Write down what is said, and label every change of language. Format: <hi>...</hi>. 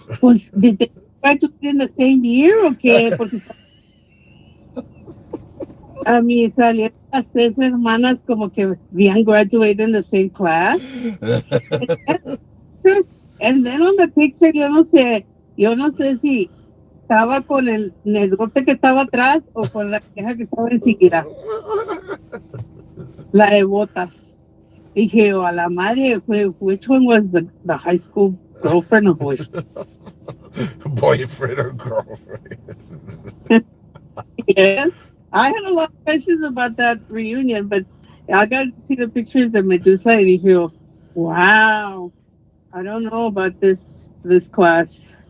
<en>Pues, did they try to put in the same year</en> <es>o qué? Porque a mí salieron las tres hermanas como que habían</es> <en>graduated in the same class. And then on the picture,</en> <es>yo no sé si estaba con el negrote que estaba atrás o con la vieja que estaba enseguida, la de botas. Dije, a la madre,</es> <en>which one was the high school girlfriend or boyfriend? Boyfriend or girlfriend? Yes. I had a lot of questions about that reunion, but I got to see the pictures of Medusa and</en> <es>dije,</es> <en>wow, I don't know about this class.</en>